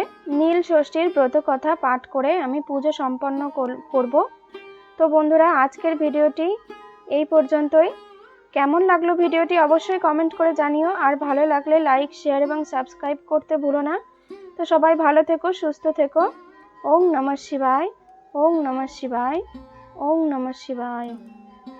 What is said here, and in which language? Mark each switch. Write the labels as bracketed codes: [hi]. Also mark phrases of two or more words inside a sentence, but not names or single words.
[bn] নীল ষষ্ঠীর ব্রত কথা পাঠ করে আমি পুজো সম্পন্ন করব। তো বন্ধুরা, আজকের ভিডিওটি এই পর্যন্তই। কেমন লাগলো ভিডিওটি অবশ্যই কমেন্ট করে জানিও। আর ভালো লাগলে লাইক, শেয়ার এবং সাবস্ক্রাইব করতে ভুলো না। তো সবাই ভালো থেকো, সুস্থ থেকো। [sa] ॐ नमः शिवाय, ॐ नमः शिवाय, ॐ नमः शिवाय।